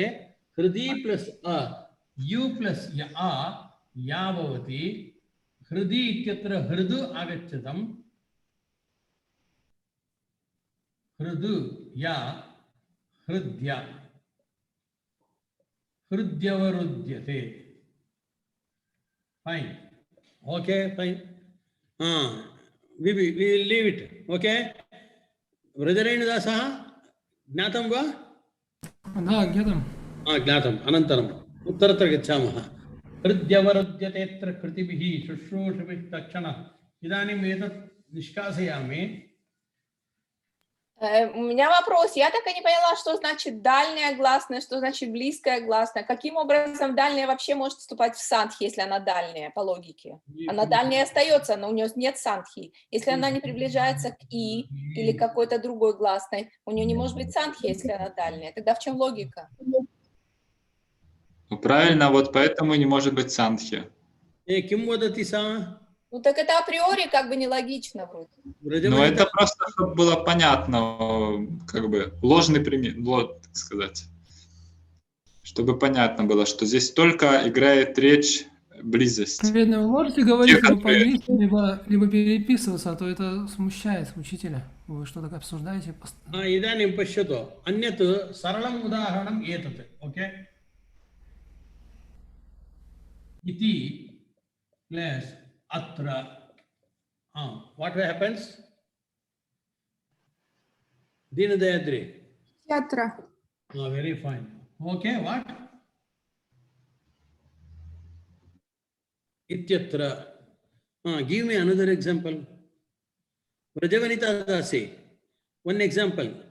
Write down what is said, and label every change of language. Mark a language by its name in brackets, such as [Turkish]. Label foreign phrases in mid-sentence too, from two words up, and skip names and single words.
[Sanskrit] हृदि प्लस अ यु प्लस या भवति. हृदि इत्यत्र हृदु आगच्छतं. हृदु या हृद्या हृद्यवरुध्यते [English] fine okay fine we will leave it okay [Sanskrit] व्रजरेणुदासः ज्ञातं वा Да, ज्ञातम्. ज्ञातम् अनन्तरम् उत्तरत्र गच्छामः हृद्यवरुध्यतेऽत्र कृतिभिः शुश्रूषभिः तक्षणः इदानीम् एतत् निष्कासयामि [Russian] У меня вопрос. Я так и не поняла, что значит дальняя гласная, что значит близкая гласная. Каким образом дальняя вообще может вступать в сандхи, если она дальняя, по логике? Она дальняя остается, но у нее нет сандхи. Если она не приближается к и или какой-то другой гласной, у нее не может быть сандхи, если она дальняя. Тогда в чем логика? Ну, правильно, вот поэтому не может быть сандхи. [Sanskrit] किं वदति सा [Russian] Ну так это априори как бы нелогично вроде. Ну, это просто, чтобы было понятно, как бы ложный пример, так сказать. Чтобы понятно было, что здесь только играет речь близость. Наверное, вы можете говорить либо по-английски, либо переписываться, а то это смущает учителя. Вы что-то обсуждаете? [Sanskrit] इदानीं पश्यतु अन्यत् सरलम् उदाहरणम् एतत् ओके इति प्लस अत्र [English] what happens [Sanskrit] दीनदयाद्रि Yatra. [English] very fine okay what इत्यत्र give me another example Vrajavanita Dasi one example